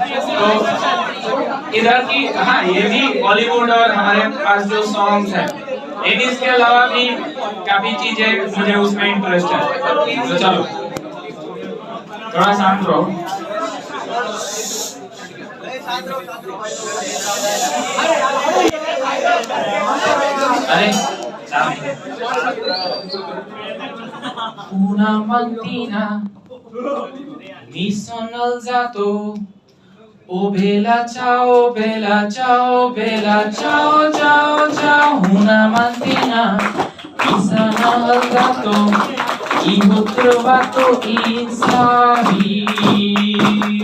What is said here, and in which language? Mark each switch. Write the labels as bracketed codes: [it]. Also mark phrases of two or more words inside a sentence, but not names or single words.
[hi] तो इधर की हाँ ये भी बॉलीवुड और हमारे पास जो सॉन्ग्स हैं, लेकिन इसके अलावा भी काफी चीजें मुझे उसमें इंटरेस्ट है। तो चलो थोड़ा शांत रहो। [it] अरे una mattina mi sono alzato, oh bella ciao, bella ciao, bella ciao, ciao, ciao. Una mattina mi sono alzato e ho trovato il Sabir.